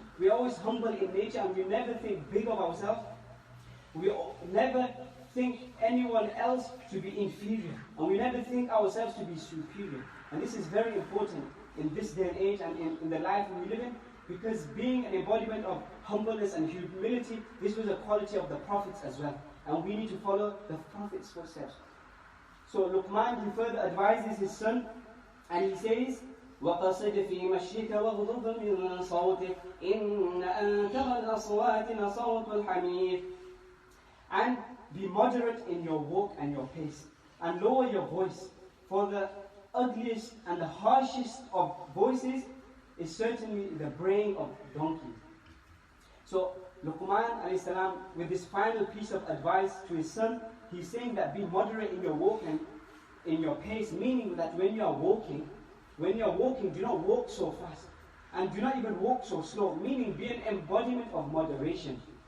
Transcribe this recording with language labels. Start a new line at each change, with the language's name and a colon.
English: We are always humble in nature, and we never think big of ourselves. We never think anyone else to be inferior, and we never think ourselves to be superior. And this is very important in this day and age and in the life we live in, because being an embodiment of humbleness and humility, this was a quality of the prophets as well. And we need to follow the prophets' footsteps. So Luqman, he further advises his son, and he says,
Arabic: وَقَصِدْ فِي مَشْيِكَ وَغْضُضْ مِنْ صَوْتِكَ إِنَّ أَنْكَرَ الْأَصْوَاتِ لَصَوْتُ الْحَمِيرِ.
English: And be moderate in your walk and your pace, and lower your voice, for the ugliest and the harshest of voices is certainly the braying of donkeys. So Luqman alayhi salam, with this final piece of advice to his son, he's saying that be moderate in your walk and in your pace, meaning that when you are walking, do not walk so fast, and do not even walk so slow, meaning be an embodiment of moderation.